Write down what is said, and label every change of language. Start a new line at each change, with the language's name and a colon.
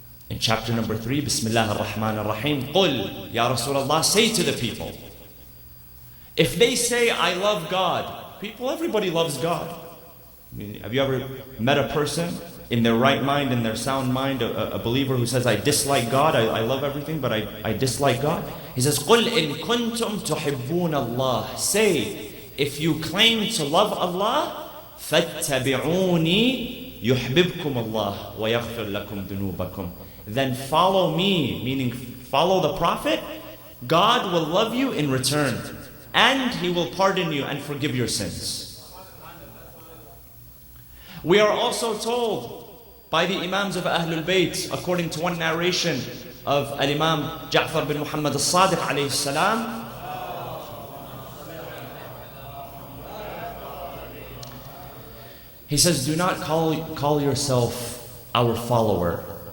English: In chapter number 3, Bismillah ar-Rahman ar-Rahim, قُلْ Ya Rasulullah, say to the people, if they say, I love God, people, everybody loves God. I mean, have you ever met a person in their right mind, in their sound mind, a believer who says, I dislike God, I love everything, but I dislike God? He says,
Arabic: قُلْ إِن كُنْتُمْ تُحِبُّونَ اللَّهِ,
English: say, if you claim to love Allah,
Arabic: فَاتَّبِعُونِي يُحْبِبْكُمُ اللَّهُ وَيَغْفِرْ لَكُمْ ذُنُوبَكُمْ.
English: Then follow me, meaning follow the Prophet. God will love you in return, and He will pardon you and forgive your sins. We are also told by the Imams of Ahlul Bayt, according to one narration of Al-Imam Ja'far bin Muhammad al-Sadiq alayhi salam, he says, do not call yourself our follower.